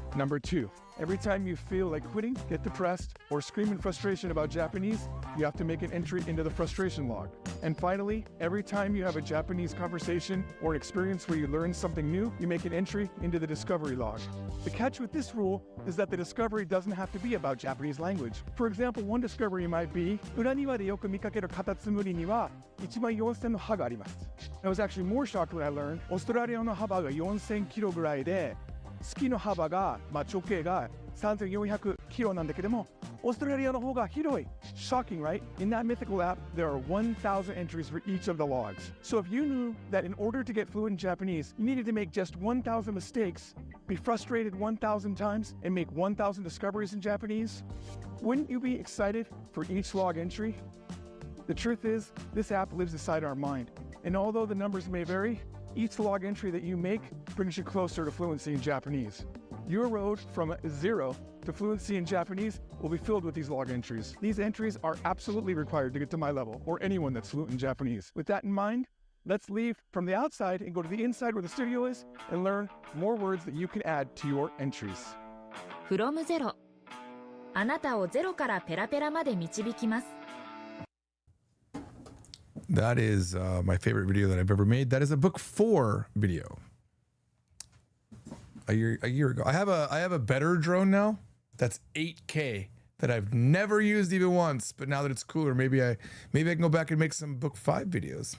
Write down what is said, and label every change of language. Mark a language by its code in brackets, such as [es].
[en] Number 2, every time you feel like quitting, get depressed, or scream in frustration about Japanese, you have to make an entry into the frustration log. And finally, every time you have a Japanese conversation or an experience where you learn something new, you make an entry into the discovery log. The catch with this rule is that the discovery doesn't have to be about Japanese language. For example, one discovery might be, [ja] 裏庭でよく見かけるカタツムリには14000の歯があります。 [en] I was actually more shocked when I learned [ja] オーストラリアの幅が4000キロぐらいで、月の幅が、直径が3400キロなんだけども、オーストラリアの方が広い。 [en] Shocking, right? In that mythical app, there are 1,000 entries for each of the logs. So if you knew that in order to get fluent in Japanese, you needed to make just 1,000 mistakes, be frustrated 1,000 times, and make 1,000 discoveries in Japanese, wouldn't you be excited for each log entry? The truth is, this app lives inside our mind. And although the numbers may vary, each log entry that you make brings you closer to fluency in Japanese. Your road from 0 to fluency in Japanese will be filled with these log entries. These entries are absolutely required to get to my level, or anyone that's fluent in Japanese. With that in mind, let's leave from the outside and go to the inside where the studio is and learn more words that you can add to your entries. [ja] From Zero あなたをゼロからペラペラまで導きます。 [en] That is my favorite video that I've ever made. That is a book 4 video. A year ago. I have a better drone now. That's 8K that I've never used even once. But now that it's cooler, maybe I can go back and make some book 5 videos.